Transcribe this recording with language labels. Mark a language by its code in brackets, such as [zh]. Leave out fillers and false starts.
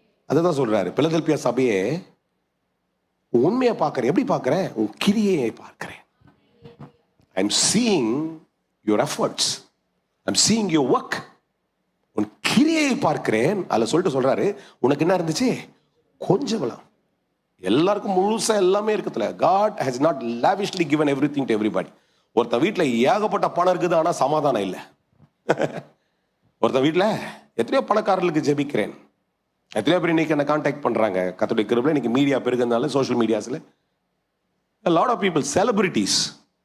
[ta] அதுதான் சொல்றாரு பிலதெல்பியா சபையே, உண்மையை பார்க்கிறேன். எப்படி பார்க்கிறேன்? உன் கிரியை பார்க்கிறேன். [en] I am seeing your efforts, I am seeing your work. [ta] உன் கிரியை பார்க்கிறேன். அதில் சொல்லிட்டு சொல்றாரு, உனக்கு என்ன இருந்துச்சு? கொஞ்சம் பலம். எல்லாருக்கும் முழுசா எல்லாமே இருக்குதுல. [en] God has not lavishly given everything to everybody. [ta] ஒருத்த வீட்டுல ஏகப்பட்ட பணம் இருக்குது, ஆனா சமாதானம் இல்லை. ஒருத்த வீட்டுல எத்தனையோ பணக்காரர்களுக்கு ஜெபிக்கிறேன். எத்தனையோ பேர் இன்னைக்கு என்ன கான்டாக்ட் பண்றாங்க. கர்த்தருடைய கிருபையில இன்னைக்கு media பெருகிறதுனால social மீடியாஸ்ல [en] a lot of people, celebrities.